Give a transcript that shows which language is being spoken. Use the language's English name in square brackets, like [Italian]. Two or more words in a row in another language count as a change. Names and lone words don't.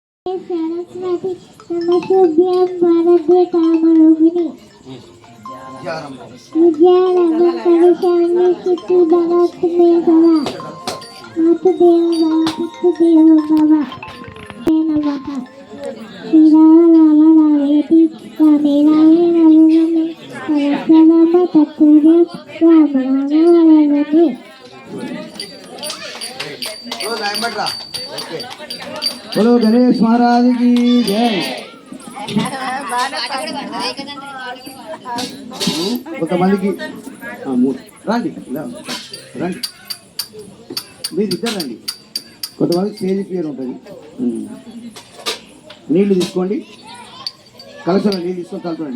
[Sanskrit] सरस्वती नमस्तुभ्यं वरदे कामरूपिणी विद्यारम्भं करिष्यामि सिद्धिर्भवतु मे सदा मातृदेवो भव पितृदेवो भव नमः श्रीराम रामेति रामे रामे रमे सरस्वतम तत्पुरुषे राम राम वरदे [Hindi] बोलो गणेश महाराज की जय। [Telugu] కొంతమందికి రండి రండి మీరు ఇద్దరు రండి. కొంతమందికి [English] stage fear [Telugu] ఉంటుంది. నీళ్లు తీసుకోండి, కలసంలో నీళ్ళు తీసుకొని కలుపుకోండి.